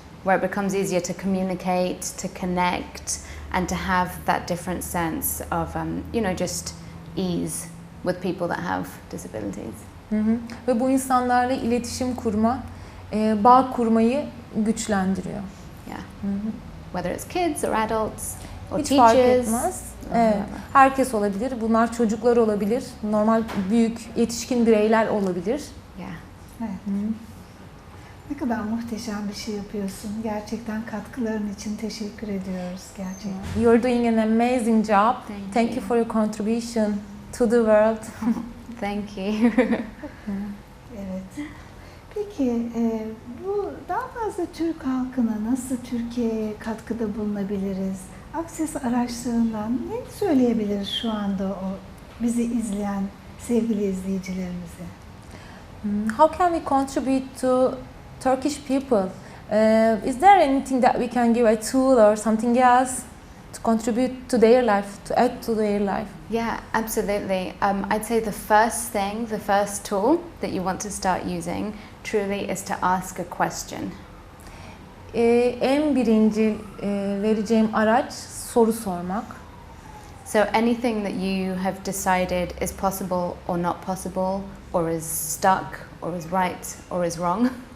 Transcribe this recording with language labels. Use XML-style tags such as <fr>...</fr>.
<en>where it becomes easier to communicate, to connect, and to have that different sense of, just ease with people that have disabilities.</en> <tr>Ve bu insanlarla iletişim kurma, bağ kurmayı güçlendiriyor.</tr> <en>Yeah. Whether it's kids or adults or</en> <tr>Hiç fark</tr> <en>teachers.</en> <tr>etmez. Evet. Herkes olabilir. Bunlar çocuklar olabilir. Normal büyük yetişkin bireyler olabilir.</tr> <en>Yeah.</en> <tr>Evet. Ne kadar muhteşem bir şey yapıyorsun. Gerçekten katkıların için teşekkür ediyoruz gerçekten.</tr> <en>You're doing an amazing job. Thank you for your contribution to the world. Thank you.</en> <tr>Evet. Peki bu daha fazla Türk halkına nasıl Türkiye'ye katkıda bulunabiliriz? Access araçlarından ne söyleyebiliriz şu anda o bizi izleyen sevgili izleyicilerimize?</tr> <en>How can we contribute to Turkish people? Is there anything that we can give, a tool or something else to contribute to their life, to add to their life? Yeah, absolutely. I'd say the first tool that you want to start using truly is to ask a question.</en> <tr>En birinci vereceğim araç soru sormak.</tr> <en>So anything that you have decided is possible or not possible, or is stuck, or is right, or is wrong.</en>